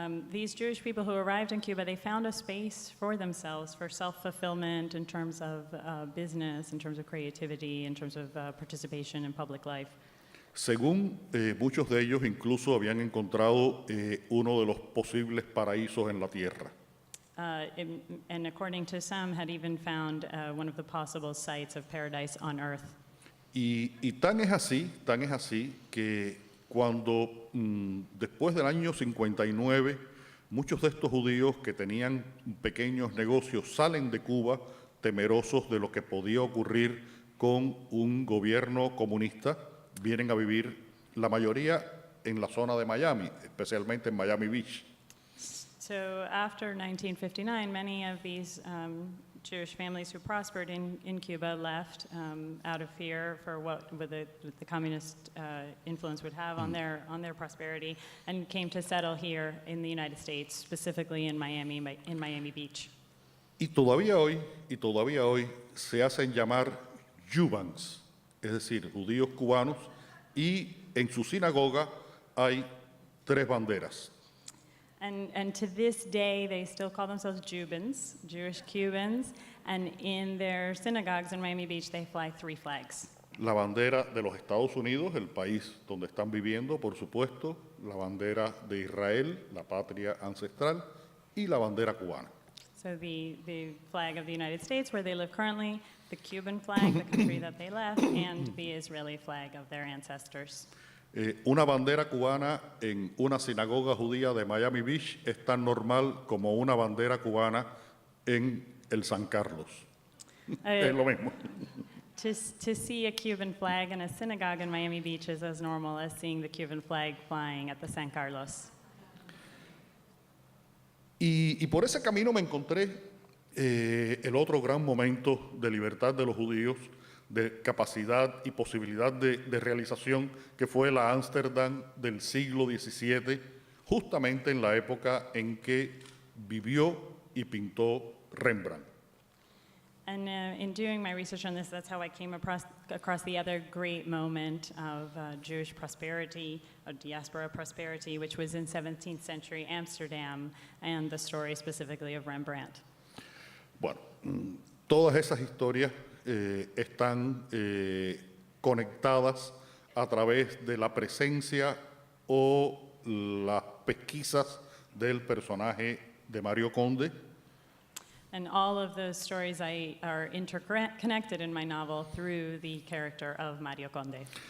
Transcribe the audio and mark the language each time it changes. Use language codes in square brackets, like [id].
[en] These Jewish people who arrived in Cuba, they found a space for themselves, for self-fulfillment in terms of business, in terms of creativity, in terms of participation in public life. [es] Según muchos de ellos, incluso habían encontrado uno de los posibles paraísos en la tierra. [en] And according to some, had even found one of the possible sites of paradise on earth. [es] Y tan es así que cuando después del año 59, muchos de estos judíos que tenían pequeños negocios salen de Cuba temerosos de lo que podía ocurrir con un gobierno comunista, vienen a vivir la mayoría en la zona de Miami, especialmente en Miami Beach. [en] So after 1959, many of these Jewish families who prospered in Cuba left out of fear for what the communist influence would have on their prosperity, and came to settle here in the United States, specifically in Miami Beach. [es] Y todavía hoy se hacen llamar Cubans, es decir, judíos cubanos, y en su sinagoga hay 3 banderas. [en] And to this day, they still call themselves Cubans, Jewish Cubans, and in their synagogues in Miami Beach, they fly 3 flags. [es] La bandera de los Estados Unidos, el país donde están viviendo, por supuesto, la bandera de Israel, la patria ancestral, y la bandera cubana. [en] So the flag of the United States, where they live currently, the Cuban flag, the country that they left, and the Israeli flag of their ancestors. [es] Una bandera cubana en una sinagoga judía de Miami Beach es tan normal como una bandera cubana en el San Carlos. Es lo mismo. [en] To see a Cuban flag in a synagogue in Miami Beach is as normal as seeing the Cuban flag flying at the San Carlos. [es] Y por ese camino me encontré el otro gran momento de libertad de los judíos, de capacidad y posibilidad de realización, que fue la Ámsterdam del siglo XVII, justamente en la época en que vivió y pintó Rembrandt. [en] And in doing my research on this, that's how I came across the other great moment of Jewish prosperity, of diaspora prosperity, which was in 17th century Amsterdam, and the story specifically of Rembrandt. [es] Bueno, todas esas historias están conectadas a través de la presencia o las pesquisas del personaje de Mario Conde. [en] And all of those stories are interconnected in my novel through the character of Mario Conde.